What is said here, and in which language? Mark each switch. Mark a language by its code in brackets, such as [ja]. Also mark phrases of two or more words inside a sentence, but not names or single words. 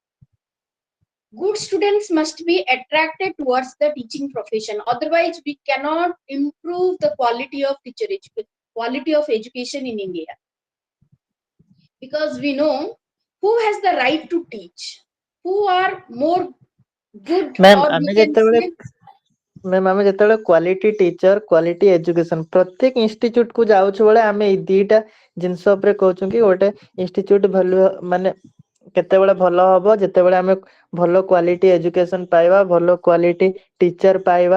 [en] Good students must be attracted towards the teaching profession. Otherwise, we cannot improve the quality of quality of education in India. Because we know who has the right to teach, who are more good, ମ୍ୟାମ୍ or we [or] ଆମେ [en] can [or] ଯେତେବେଳେ [en] say, quality teacher quality education [or] ପ୍ରତ୍ୟେକ ଇନଷ୍ଟିଚ୍ୟୁଟ କୁ ଯାଉଛୁ ବେଳେ ଆମେ ଏଇ ଦିଟା ଜିନିଷ ଉପରେ କହୁଛୁ କି ଗୋଟେ [en] institute value [or] ମାନେ କେତେବେଳେ ଭଲ ହବ ଯେତେବେଳେ ଆମେ ଭଲ [en] quality education [or] ପାଇବା, ଭଲ [en] quality teacher [or] ପାଇବା।